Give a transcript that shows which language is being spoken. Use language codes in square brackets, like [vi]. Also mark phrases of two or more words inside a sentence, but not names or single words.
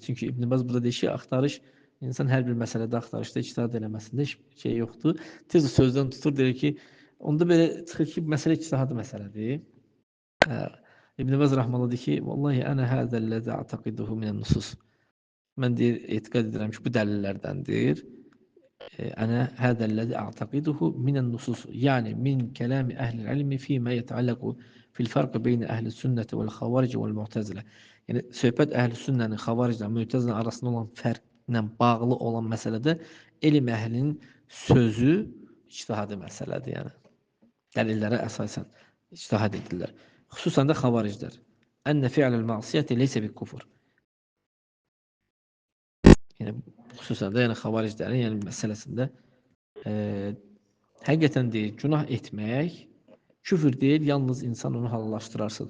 [az] Çünki İbn Baz burada deyir ki, axtarış insan hər bir məsələdə axtarışda ictihad eləməsində heç şey yoxdur. Tez o sözdən tutur deyir ki, onda belə çıxır ki, məsələ ictihadi məsələdir. İbn Baz rahmanullah deyir ki, [ar] والله أنا هذا الذي أعتقده من النصوص. [az] Mən deyir, etiqad edirəm ki, bu dəlillərdəndir. [ar] أنا هذا الذي أعتقده من النصوص يعني من كلام أهل العلم فيما يتعلق في الفرق بين أهل السنة والخوارج والمعتزلة. [az] Yani söhbət əhl-i sünnənin, xavariclə, mütəzillə arasında olan fərqlə bağlı olan məsələdə elm əhlinin sözü ictihadi məsələdir. Yəni dəlillərə əsasən ictihad edirlər. Xüsusən də xavariclər. [ar] أن فعل المعصية ليس بكفر. [az] Yəni xüsusən də yəni xavariclərin yəni məsələsində həqiqətən deyir, günah etmək küfür deyil, yalnız insan onu halallaşdırarsadır.